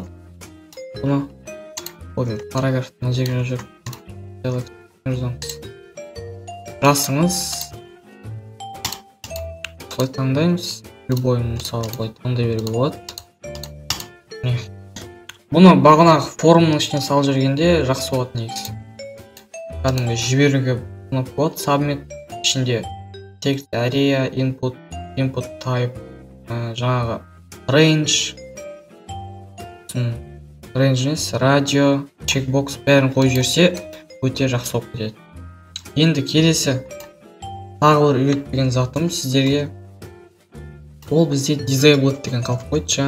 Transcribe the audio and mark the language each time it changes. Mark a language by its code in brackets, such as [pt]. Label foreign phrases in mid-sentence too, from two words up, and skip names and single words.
[kk] Бұны параграф мына жерге жазып жасыңыз. Солай таңдаймыз. Любой мысалы былай таңдай беруге болады. Бұны бағанағы форумның ішіне салып жүргенде жақсы болады негізі. Кәдімгі жіберуге болады. [en] Submit ішінде text area, input type, [kk] жаңағы range емес, радио, чекбокс бәрін қойып жіберсе өте жақсы болып кетеді. Енді келесі тағы бір үйретпеген затым сіздерге, ол бізде disabled деген қалып қойды жаңа.